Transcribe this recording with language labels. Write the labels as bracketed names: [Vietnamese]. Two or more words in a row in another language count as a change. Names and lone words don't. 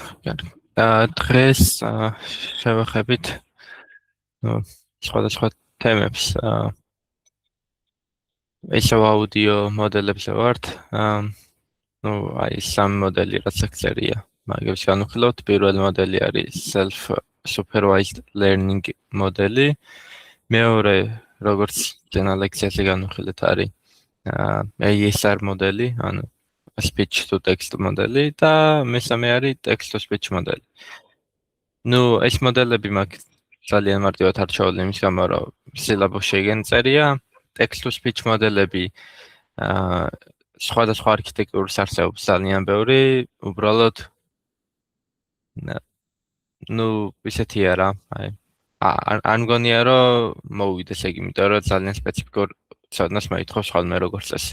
[Georgian] დღეს შევეხებით სხვადასხვა თემებს. ისევ აუდიო მოდელებზე ვართ. აი სამ მოდელი რაც აქ წერია. მაგებს განვიხილავთ. პირველი მოდელი არის [English] self supervised learning [Georgian] მოდელი. მეორე, როგორც ძენა ლექციაზე განვიხილეთ, არის ASR მოდელი, ანუ [English] speech to text [Georgian] მოდელი და მესამე არის text to speech მოდელი. ეს მოდელები მაგ ძალიან მარტივად არჩეული იმის გამო, რომ სილაბუსში გენწერია. [English] text to speech [Georgian] მოდელები სხვადასხვა არქიტექტურის არსებობს ძალიან ბევრი, უბრალოდ ისეთი არა, არ მგონია რომ მოვიდეს ეგ, იმიტომ რომ ძალიან სპეციფიკურ ცოდნას მოითხოვს ხოლმე როგორც წესი.